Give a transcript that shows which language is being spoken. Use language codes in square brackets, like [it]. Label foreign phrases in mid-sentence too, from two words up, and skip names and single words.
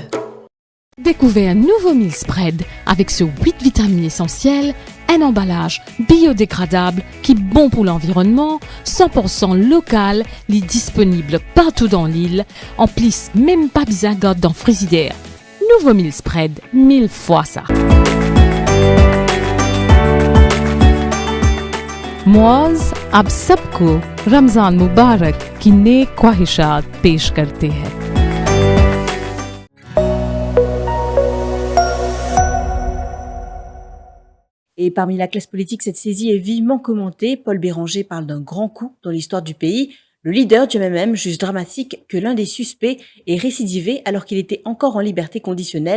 [fr] Découvrez un nouveau [en] meal spread [fr] avec ses 8 vitamines essentielles, un emballage biodégradable qui est bon pour l'environnement, 100% local, est disponible partout dans l'île, en plus même pas besoin de garder dans le frigidaire. Nouveau [en] meal spread, [fr] 1000 fois ça. [hi] Moaz अब सबको Ramzan Mubarak की नेक ख्वाहिशात पेश करते हैं. [fr] Et parmi la classe politique, cette saisie est vivement commentée. Paul Béranger parle d'un grand coup dans l'histoire du pays. Le leader du MMM juge dramatique que l'un des suspects ait récidivé alors qu'il était encore en liberté conditionnelle.